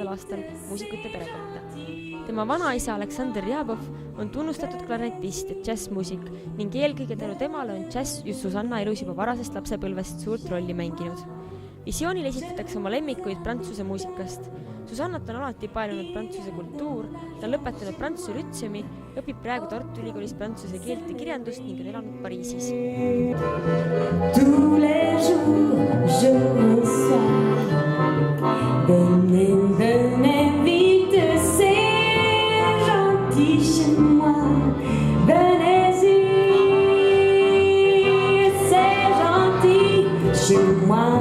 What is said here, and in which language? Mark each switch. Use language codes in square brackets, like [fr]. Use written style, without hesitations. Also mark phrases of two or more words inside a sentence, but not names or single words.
[et] aastal muusikute perekonda. Tema vanaisa Aleksander Jabov on tunnustatud klarnetist ja džässmuusik ning eelkõige tänu temale on džäss just Susanna elus juba varasest lapsepõlvest suurt rolli mänginud. Visioonil esitatakse oma lemmikuid prantsuse muusikast. Susannat on alati paelunud prantsuse kultuur, ta on lõpetanud prantsuse lütseumi, õpib praegu Tartu Ülikoolis prantsuse keelt ja kirjandust ning on elanud Pariisis. [fr] Tous les jours je reçois venez vite, c'est gentil chez moi. Venez-y, c'est gentil chez moi.